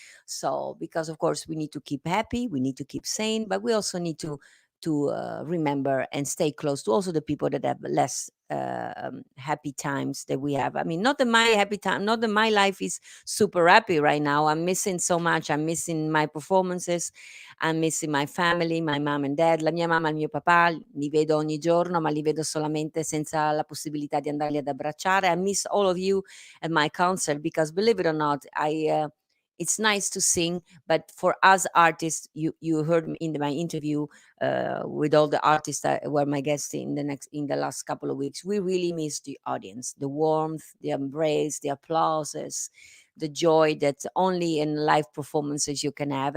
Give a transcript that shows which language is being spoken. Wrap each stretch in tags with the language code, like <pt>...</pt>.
<en>So, because of course we need to keep happy, we need to keep sane, but we also need to remember and stay close to also the people that have less happy times that we have. I mean, not that my happy time, not that my life is super happy right now. I'm missing so much. I'm missing my performances. I'm missing my family, my mom and dad.</en> <it>La mia mamma e il mio papà li vedo ogni giorno, ma li vedo solamente senza la possibilità di andarli ad abbracciare.</it> <en>I miss all of you at my concert because, believe it or not, it's nice to sing, but for us artists, you heard me in my interview with all the artists that were my guests in the last couple of weeks. We really miss the audience, the warmth, the embrace, the applauses, the joy that only in live performances you can have.</en>